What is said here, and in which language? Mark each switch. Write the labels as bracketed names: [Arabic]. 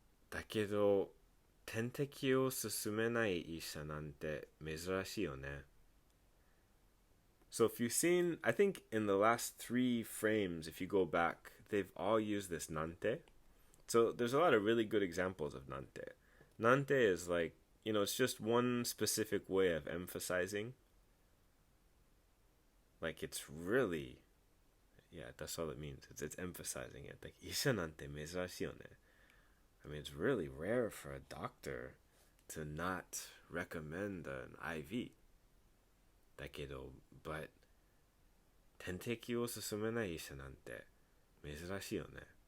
[Japanese] だけど、点滴を進めない医者なんて珍しいよね。 [English] So if you've seen, I think in the last 3 frames, if you go back, they've all used this nante. So there's a lot of really good examples of nante. Nante is like, it's just one specific way of emphasizing. Like it's really, yeah, that's all it means. It's emphasizing it. Like, [Japanese] isha nante mezurashi yo ne. [English] I mean, it's really rare for a doctor to not recommend an IV. [Japanese] だけど, [English] but [Japanese] 点滴を進めない医者なんて珍しいよね.